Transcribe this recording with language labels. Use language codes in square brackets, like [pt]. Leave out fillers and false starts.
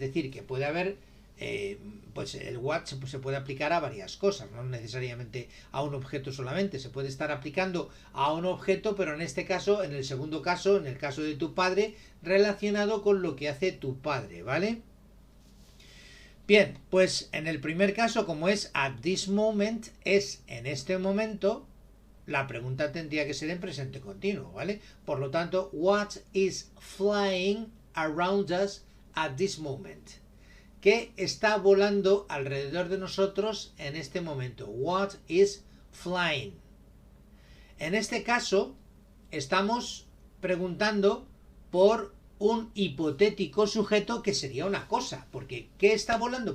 [es] Es decir, que puede haber, pues el what se puede aplicar a varias cosas, no necesariamente a un objeto solamente, se puede estar aplicando a un objeto, pero en este caso, en el segundo caso, en el caso de tu padre, relacionado con lo que hace tu padre, ¿vale? Bien, pues en el primer caso, como es [en] at this moment, [es] es en este momento, la pregunta tendría que ser en presente continuo, ¿vale? Por lo tanto, [en] what is flying around us at this moment? [es] ¿Qué está volando alrededor de nosotros en este momento? [en] What is flying? [es] En este caso, estamos preguntando por un hipotético sujeto que sería una cosa, porque ¿qué está volando?